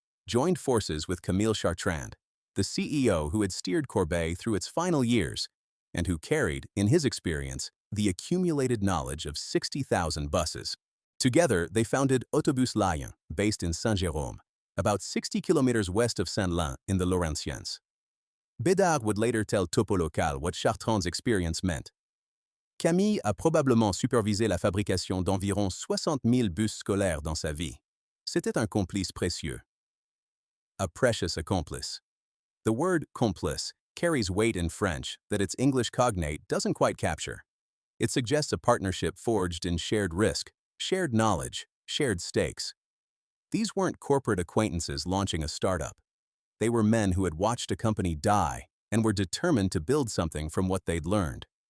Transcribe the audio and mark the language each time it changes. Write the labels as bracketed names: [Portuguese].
[English] joined forces with Camille Chartrand, the CEO who had steered Corbeil through its final years and who carried, in his experience, the accumulated knowledge of 60,000 buses. Together, they founded Autobus Lion, based in Saint-Jérôme, about 60 kilometers west of St-Lin in the Laurentides. Bédard would later tell Topo Local what Chartrand's experience meant. [French] Camille a probablement supervisé la fabrication d'environ 60 000 bus scolaires dans sa vie. C'était un complice précieux. [English] A precious accomplice. The word complice carries weight in French that its English cognate doesn't quite capture. It suggests a partnership forged in shared risk, shared knowledge, shared stakes. These weren't corporate acquaintances launching a startup. They were men who had watched a company die and were determined to build something from what they'd learned.